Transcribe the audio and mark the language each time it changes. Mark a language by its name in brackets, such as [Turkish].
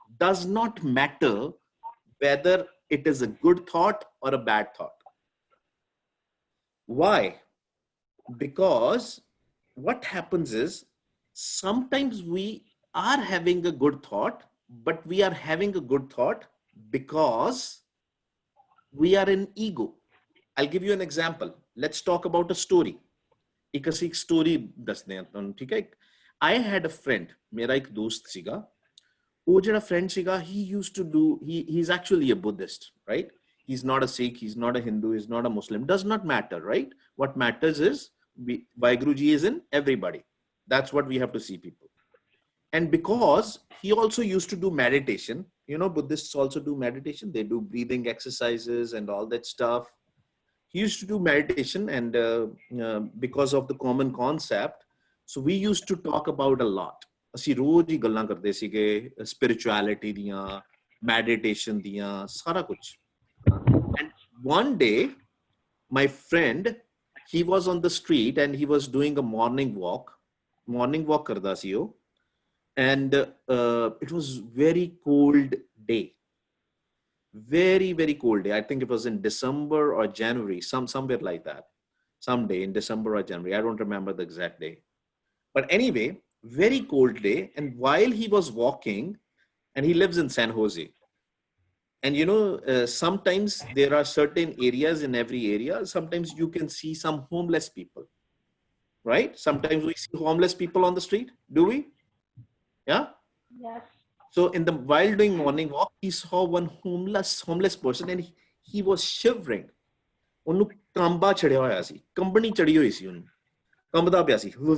[English] Does not matter whether it is a good thought or a bad thought. Why? Because what happens is sometimes we are having a good thought, but we are having a good thought because we are in ego. I'll give you an example. Let's talk about a story. [Punjabi] एक ਅਸੀਂ story ਦੱਸਦੇ ਹਾਂ ਤੁਹਾਨੂੰ, ਠੀਕ ਹੈ? [English] I had a friend, [Punjabi] ਮੇਰਾ ਇੱਕ ਦੋਸਤ ਸੀਗਾ, ਉਹ ਜਿਹੜਾ friend ਸੀਗਾ, [English] he used to do, he's actually a Buddhist, right? He's not a Sikh, he's not a Hindu, he's not a Muslim, does not matter, right? What matters is Vaiguruji is in everybody. That's what we have to see people. And because he also used to do meditation, you know, Buddhists also do meditation, they do breathing exercises and all that stuff. He used to do meditation, and because of the common concept, so we used to talk about a lot. [Punjabi] ਅਸੀਂ ਰੋਜ਼ ਹੀ ਗੱਲਾਂ ਕਰਦੇ ਸੀਗੇ spirituality ਦੀਆਂ, meditation ਦੀਆਂ, ਸਾਰਾ ਕੁਝ. [English] And one day my friend, he was on the street and he was doing a morning walk [Punjabi] ਕਰਦਾ ਸੀ ਉਹ, [English] and it was very cold day, very, very cold day. I think it was in December or January, somewhere like that, someday in December or January, I don't remember the exact day, but anyway, very cold day. And while he was walking, and he lives in San Jose, and you know, sometimes there are certain areas, in every area sometimes you can see some homeless people, right? Sometimes we see homeless people on the street, do we? Yeah. Yes. So in the while doing morning walk, he saw one homeless person, and he was shivering. [Punjabi] ਉਹਨੂੰ ਕੰਬਾ ਚੜਿਆ ਹੋਇਆ ਸੀ, ਕੰਬਣੀ ਚੜੀ ਹੋਈ ਸੀ ਉਹਨੂੰ, ਕੰਬਦਾ ਪਿਆ ਸੀ.